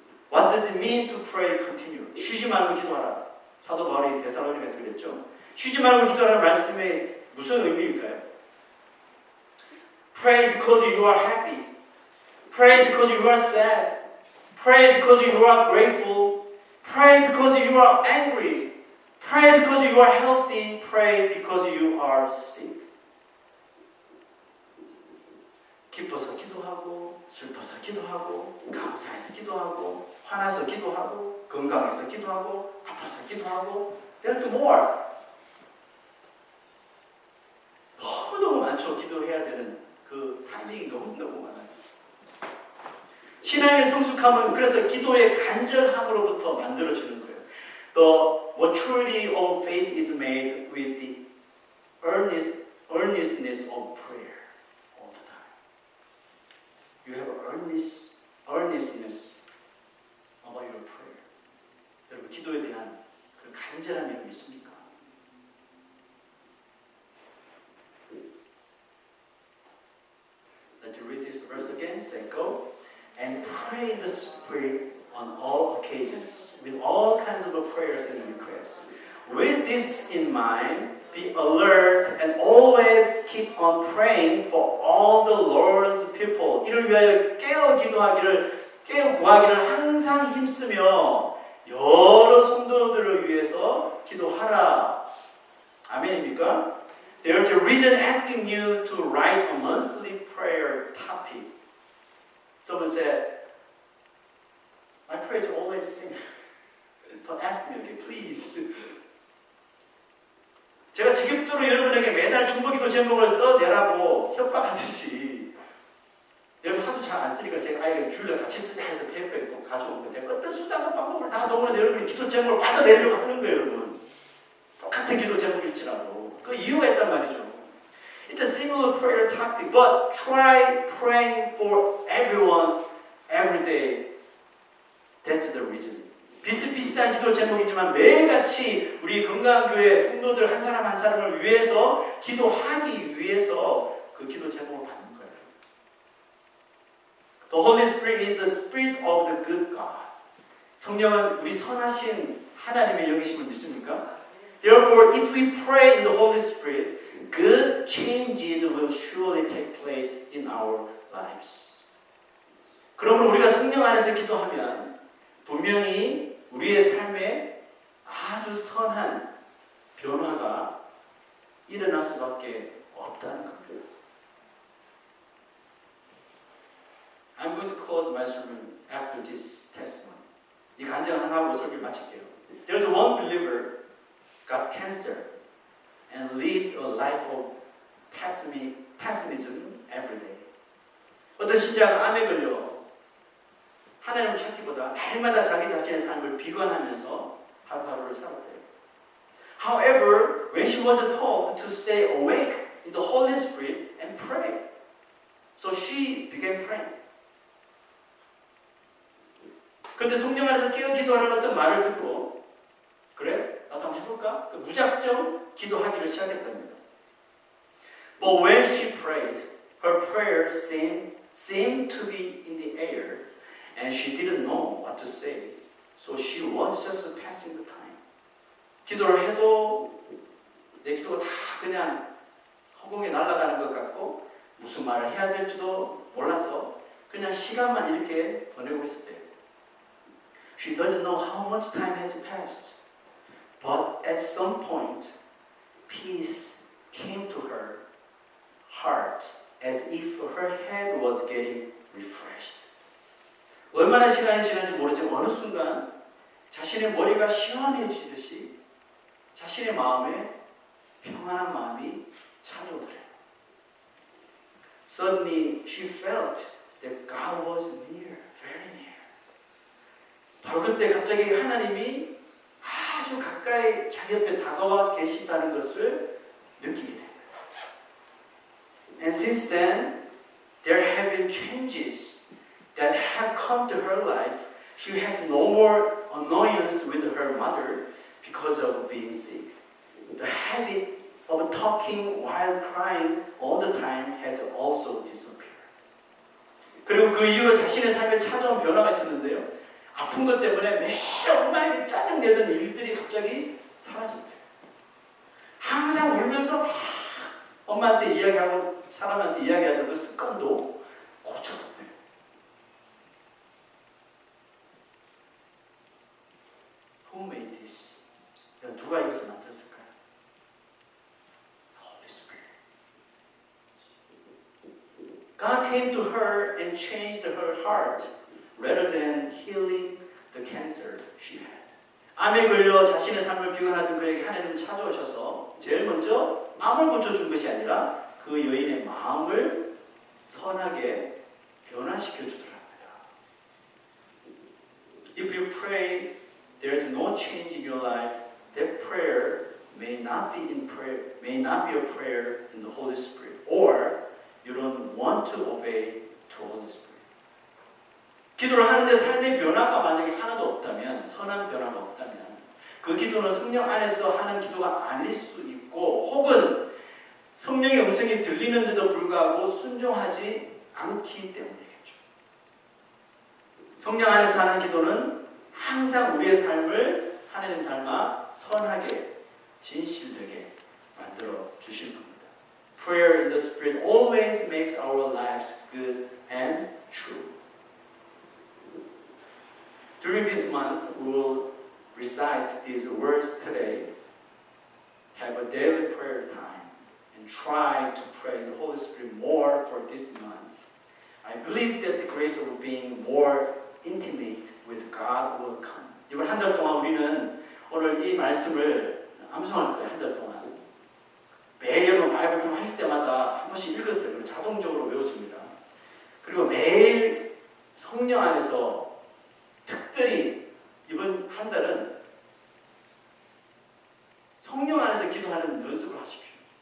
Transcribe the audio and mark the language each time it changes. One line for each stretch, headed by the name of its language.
English: What does it mean to pray continue?
Korean: 쉬지 말고 기도하라. 사도 바울이 데살로니가에서 그랬죠. 쉬지 말고 기도하라는 말씀이 무슨 의미일까요?
English: Pray because you are happy. Pray because you are sad. Pray because you are grateful. Pray because you are angry. Pray because you are healthy. Pray because you are sick.
Korean: 기뻐서 기도하고, 슬퍼서 기도하고, 감사해서 기도하고, 화나서 기도하고, 건강해서 기도하고, 아파서 기도하고.
English: There's more.
Korean: 너무너무 많죠. 기도해야 되는 그 타이밍이 너무너무 많아요. 신앙의 성숙함은 그래서 기도의 간절함으로부터 만들어지는 거예요.
English: The maturity of faith is made with the earnestness of prayer all the time. You have earnestness about your prayer.
Korean: 여러분 기도에 대한 그 간절함이 있습니까?
English: Let's read this verse again. Say, go and pray in the Spirit on all occasions with all kinds of prayers and requests. With this in mind, be alert and always keep on praying for all the Lord's people.
Korean: 이를 위하여 깨어 기도하기를, 깨어 구하기를 항상 힘쓰며 여러 성도들을 위해서 기도하라. 아멘입니까?
English: There's a reason asking you to write a monthly prayer topic. Someone said, my prayers are always the same. Don't ask me again, please.
Korean: 제가 지겹도록 여러분에게 매달 중보기도 제목을 써내라고 협박하듯이 여러분 하도 잘 안 쓰니까 제가 아이가 줄려 같이 쓰자 해서 페이퍼에 또 가져온 거예요. 내가 어떤 수단과 방법을 다 동원해서 여러분이 기도 제목을 받아내려고 하는 거예요, 여러분. 똑같은 기도 제목일지라도. 그 이유가 있단 말이죠.
English: It's a similar prayer topic, but try praying for everyone every day. That's the reason.
Korean: 비슷비슷한 기도 제목이지만 매일같이 우리 건강교회 성도들 한 사람 한 사람을 위해서 기도하기 위해서 그 기도 제목을 받는 거예요.
English: The Holy Spirit is the Spirit of the good God.
Korean: 성령은 우리 선하신 하나님의 영이심을 믿습니까?
English: Therefore, if we pray in the Holy Spirit, good changes will surely take place in our lives.
Korean: 그러므로 우리가 성령 안에서 기도하면 분명히 우리의 삶에 아주 선한 변화가 일어날 수밖에 없다는 겁니다.
English: I'm going to close my sermon after this testimony.
Korean: 간증 하나 하고 설교 마칠게요.
English: There's one believer got cancer and lived a life of pessimism every day.
Korean: 어떤 신자가 암에 걸려 하나님을 찾기보다 날마다 자기 자신의 삶을 비관하면서 하루하루를 살았대요.
English: However, when she was told to stay awake in the Holy Spirit and pray, so she began praying.
Korean: 그런데 성령 안에서 깨어 기도하라는 어떤 말을 듣고 그래? 나도 한번 해볼까? 무작정 기도하기를 시작했답니다.
English: But when she prayed, her prayers seemed to be in the air and she didn't know what to say. So she was just passing the time.
Korean: 기도를 해도 내 기도가 다 그냥 허공에 날아가는 것 같고 무슨 말을 해야 될지도 몰라서 그냥 시간만 이렇게 보내고 있었대요.
English: She doesn't know how much time has passed. But at some point, peace came to her heart as if her head was getting refreshed.
Korean: 얼마나 시간이 지났는지 모르지만 어느 순간 자신의 머리가 시원해지듯이 자신의 마음에 평안한 마음이 찾아오더래요.
English: Suddenly she felt that God was near, very near.
Korean: 바로 그때 갑자기 하나님이 아주 가까이 자기 옆에 다가와 계시다는 것을 느끼게 됩니다.
English: And since then, there have been changes that have come to her life. She has no more annoyance with her mother because of being sick. The habit of talking while crying all the time has also disappeared.
Korean: 그리고 그 이후로 자신의 삶에 찾아온 변화가 있었는데요. 아픈 것 때문에 매일 엄마에게 짜증내던 일들이 갑자기 사라졌대요. 항상 울면서 막 엄마한테 이야기하고 사람한테 이야기하던 그 습관도 고쳐졌대요.
English: Who made this?
Korean: 누가 이것을 만들었을까요?
English: Holy Spirit. God came to her and changed her heart rather than healing the cancer she had.
Korean: 암에 걸려 자신의 삶을 비관하던 그에게 하나님은 찾아오셔서 제일 먼저 암을 고쳐준 것이 아니라 그 여인의 마음을 선하게 변화시켜 주더랍니다.
English: If you pray, there is no change in your life. That prayer may not be a prayer in the Holy Spirit, or you don't want to obey to Holy Spirit.
Korean: 기도를 하는데 삶의 변화가 만약에 하나도 없다면, 선한 변화가 없다면 그 기도는 성령 안에서 하는 기도가 아닐 수 있고 혹은 성령의 음성이 들리는데도 불구하고 순종하지 않기 때문이겠죠. 성령 안에서 하는 기도는 항상 우리의 삶을 하나님 닮아 선하게 진실되게 만들어 주실 겁니다.
English: Prayer in the Spirit always makes our lives good and true. During this month, we will recite these words today, have a daily prayer time, and try to pray the Holy Spirit more for this month. I believe that the grace of being more intimate with God will come.
Korean: 이번 한 달 동안 우리는 오늘 이 말씀을 암송할 거예요. 한 달 동안. 매일 여러분 바이블 좀 하실 때마다 한 번씩 읽었어요. 그리고 자동적으로 외워집니다. 그리고 매일 성령 안에서 특별히 이번 한 달은 성령 안에서 기도하는 연습을 하십시오.